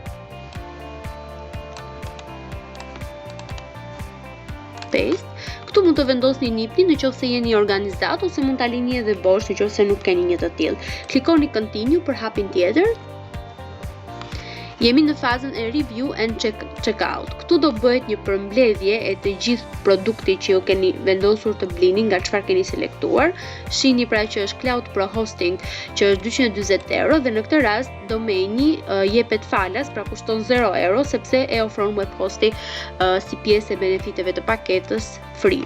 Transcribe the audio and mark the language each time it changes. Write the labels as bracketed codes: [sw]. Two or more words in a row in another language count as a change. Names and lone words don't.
[en] Paste. [sq] Këtu mund të vendosni NIP-in nëse jeni organizat ose mund ta lini edhe bosh nëse nuk keni një të tillë. Klikoni continue për hapin tjetër. Jemi në fazën e [en] review and checkout. [sq] Këtu do bëhet një përmbledhje e të gjithë produktit që ju keni vendosur të blini, nga çfarë keni selektuar. Shihni pra që është Cloud Pro Hosting, që është 240 euro, dhe në këtë rast domeni jepet falas, pra kushton 0 euro, sepse e ofron webhosti si pjesë e benefiteve të paketës free.